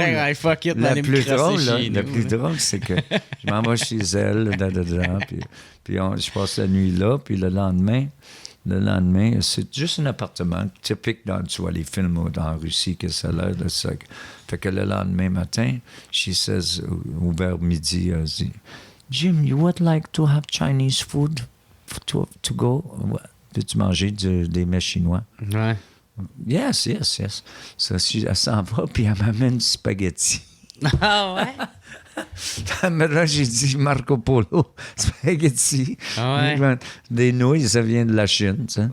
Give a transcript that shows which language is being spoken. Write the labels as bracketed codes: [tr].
[fr] Le plus drôle, c'est que je m'en vais chez elle, puis je passe la nuit là, puis le lendemain, c'est juste un appartement typique dans, tu vois, les films en Russie que ça a l'air de ça. Fait que le lendemain matin, [en] she says, [fr] vers midi, elle dit, [en] Jim, you would like to have Chinese food to go? [fr] Veux-tu manger des mets chinois? Ouais. [en] Yes. [fr] Ça, elle s'en va, puis elle m'amène du spaghetti. Ah ouais? Mais là, j'ai dit Marco Polo, spaghetti. Ouais. Des nouilles, ça vient de la Chine, tu sais.